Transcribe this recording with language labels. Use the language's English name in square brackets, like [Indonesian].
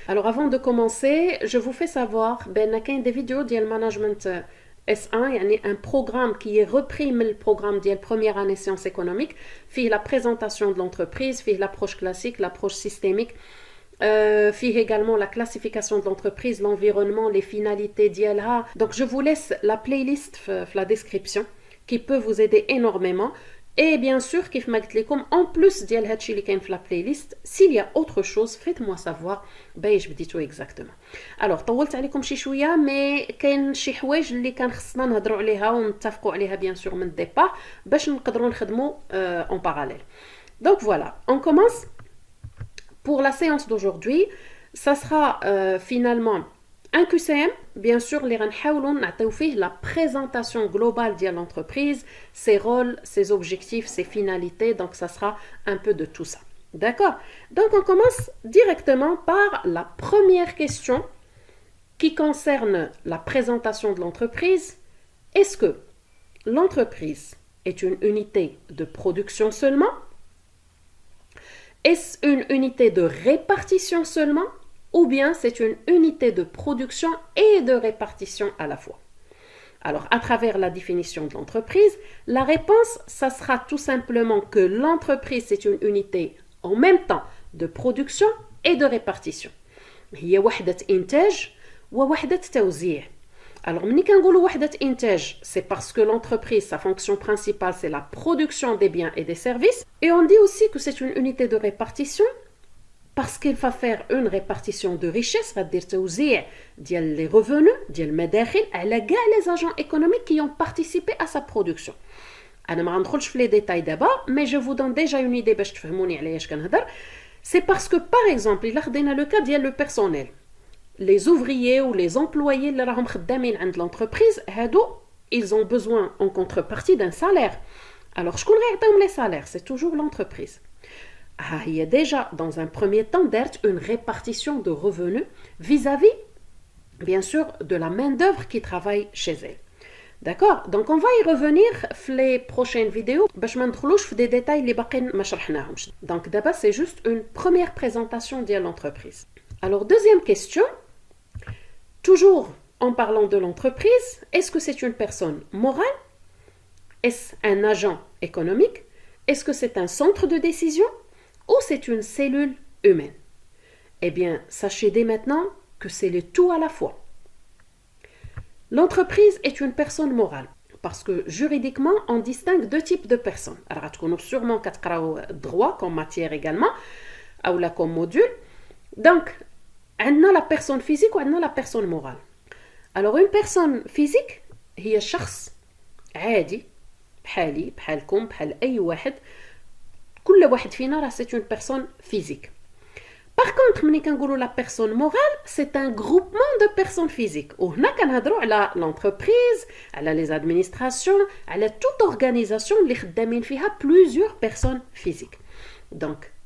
[French] Alors avant de commencer, je vous fais savoir qu'il y a des vidéos de management S1, il y a un programme qui est repris le programme de la première année sciences économiques, fait la présentation de l'entreprise, fait l'approche classique, l'approche systémique, fait également la classification de l'entreprise, l'environnement, les finalités d'ILA. Donc je vous laisse la playlist dans la description qui peut vous aider énormément. Et bien sûr, [Arabic] كيف ما قلت لكم, [French] en plus [Arabic] ديال هادشي اللي كاين في [French] la playlist, s'il y a autre chose, faites-moi savoir [Arabic] باش بديتو [French] exactement. [Arabic] Alors, طولت عليكم شي شويه, mais كاين شي حوايج اللي كان خصنا نهضروا عليها ونتفقوا عليها [French] bien sûr [Arabic] من الديبار باش نقدروا نخدموا [French] en parallèle. Donc voilà, on commence. Pour la séance d'aujourd'hui, ça sera finalement un QCM, bien sûr, les la présentation globale de l'entreprise, ses rôles, ses objectifs, ses finalités, donc ça sera un peu de tout ça. D'accord? Donc on commence directement par la première question qui concerne la présentation de l'entreprise. Est-ce que l'entreprise est une unité de production seulement? Est-ce une unité de répartition seulement? Ou bien c'est une unité de production et de répartition à la fois. Alors, à travers la définition de l'entreprise, la réponse, ça sera tout simplement que l'entreprise, c'est une unité en même temps de production et de répartition. [Arabic] هي وحدة إنتاج ووحدة توزيع. [French] Alors, [Arabic] ملي كنقولوا وحدة إنتاج, [French] c'est parce que l'entreprise, sa fonction principale, c'est la production des biens et des services. Et on dit aussi que c'est une unité de répartition parce qu'il va faire une répartition de richesse, c'est-à-dire [Arabic] توزيع ديال [French] les revenus, [Arabic] ديال المداخل على كاع [French] les agents économiques qui ont participé à sa production. [Arabic] أنا ما غندخلش في [French] les détails d'abord, mais je vous donne déjà une idée [Arabic] باش تفهموني على ايش كنهضر. [French] C'est parce que par exemple, [Arabic] إلا خدينا [French] le cas ديال le personnel, les ouvriers ou les employés [Arabic] اللي راهم خدامين عند [French] l'entreprise, هادو ils ont besoin en contrepartie d'un salaire. Alors [Arabic] شكون غيعطيهم [French] les salaires? C'est toujours l'entreprise. Il y a déjà, dans un premier temps, une répartition de revenus vis-à-vis, bien sûr, de la main-d'œuvre qui travaille chez elle. D'accord? Donc, on va y revenir dans les prochaines vidéos. [Arabic] باش ما ندخلوش في des détails اللي باقيين ما شرحناهمش. [French] Donc, d'abord, c'est juste une première présentation de l'entreprise. Alors, deuxième question. Toujours en parlant de l'entreprise, est-ce que c'est une personne morale? Est-ce un agent économique? Est-ce que c'est un centre de décision? Ou c'est une cellule humaine? Eh bien, sachez dès maintenant que c'est le tout à la fois. L'entreprise est une personne morale parce que juridiquement, on distingue deux types de personnes. Alors, vous connaissez sûrement droit comme matière également, ou là comme module. Donc, on a la personne physique ou on a la personne morale. Alors, une personne physique, [Arabic] هي شخص عادي بحالي بحالكم بحال أي واحد. كل واحد فينا راه [French] c'est une personne physique. Par contre, [Arabic] ملي كنقولوا [French] la personne morale, c'est un groupement de personnes physiques. [Arabic] وهنا كنهضروا على [French] l'entreprise, على les administrations, على toute organisation [Arabic] اللي خدامين فيها [French] plusieurs personnes physiques. Donc,